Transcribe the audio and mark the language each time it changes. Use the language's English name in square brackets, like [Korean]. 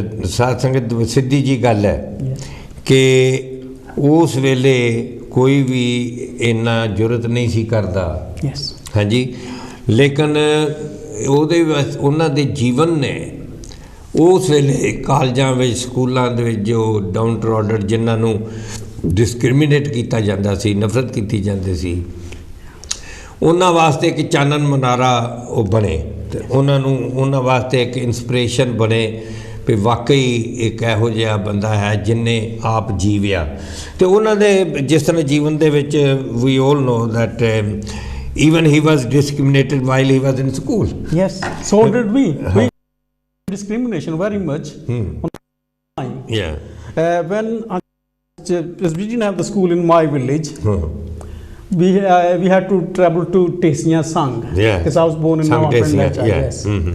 [Punjabi] साथ संगत सिद्धी जी गल है कि उस वेले कोई भी इन्ना जुरत नहीं सी करदा। हाँ जी, लेकिन ਉਹਦੇ ਉਹਨਾਂ ਦੇ ਜੀਵਨ ਨੇ ਉਸ ਵੇਲੇ ਕਾਲਜਾਂ ਵਿੱਚ ਸਕੂਲਾਂ ਦੇ ਵਿੱਚ ਜੋ ਡਾਊਨਟਰੋਡਡ ਜਿਨ੍ਹਾਂ ਨੂੰ ਡਿਸਕ੍ਰਿਮੀਨੇਟ ਕੀਤਾ ਜਾਂਦਾ ਸੀ, ਨਫ਼ਰਤ ਕੀਤੀ ਜਾਂਦੀ ਸੀ, ਉਹਨਾਂ ਵਾਸਤੇ ਇੱਕ ਚਾਨਣ ਮਨਾਰਾ ਉਹ ਬਣੇ ਤੇ ਉਹਨਾਂ ਨੂੰ ਉਹਨਾਂ ਵਾਸਤੇ ਇੱਕ ਇਨਸਪੀਰੇਸ਼ਨ ਬਣੇ ਵੀ ਵਾਕਈ ਇੱਕ ਇਹੋ ਜਿਹਾ ਬੰਦਾ ਹੈ ਜਿਹਨੇ ਆਪ ਜੀਵਿਆ। ਤੇ ਉਹਨਾਂ ਦੇ ਜਿਸ ਤਰ੍ਹਾਂ ਜੀਵਨ ਦੇ ਵਿੱਚ ਵੀ [English] All know that even he was discriminated while he was in school. Yes, so did we. We discrimination very much. When we didn't have the school in my village, we had to travel to Tesiya Sang, because I was born in Navapandacha. Yes.